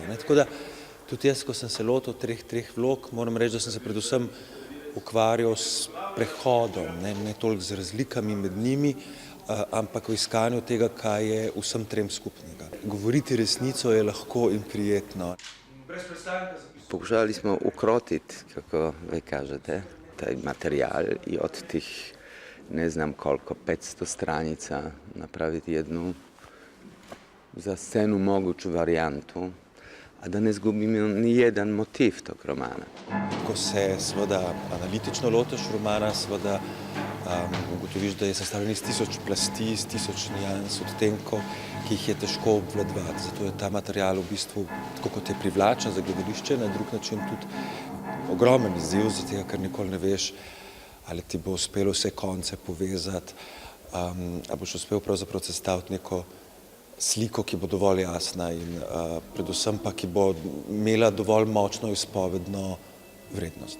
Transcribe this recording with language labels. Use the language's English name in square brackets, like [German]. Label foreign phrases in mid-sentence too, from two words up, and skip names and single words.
[Slovenian] Tako da tudi jaz, ko sem se lotil treh vlog, moram reči, da sem se predvsem ukvarjal s prehodom, ne toliko z razlikami med njimi, ampak v iskanju tega, kaj je vsem trem skupnega. Govoriti resnico je lahko in prijetno. [Croatian] Pokušali smo ukrotiti, kako vi kažete, taj materijal i od tih ne znam koliko, 500 stranica napraviti jednu za scenu moguću varijantu, a da ne zgubimo ni jedan motiv tog romana. [Slovenian] Ko se seveda analitično lotiš romana, seveda ugotoviš, da je sestavljen iz 1000 plasti, iz 1000 nijans, odtenkov, ki jih je težko obvladovati. Zato je ta material v bistvu, tako kot je privlačen za gledališče, na drug način tudi ogromen izziv, zato ker nikoli ne veš, ali ti bo uspelo vse konce povezati, ali boš uspel pravzaprav sestaviti neko sliko, ki bo dovolj jasna in predvsem pa, ki bo imela dovolj močno izpovedno vrednost.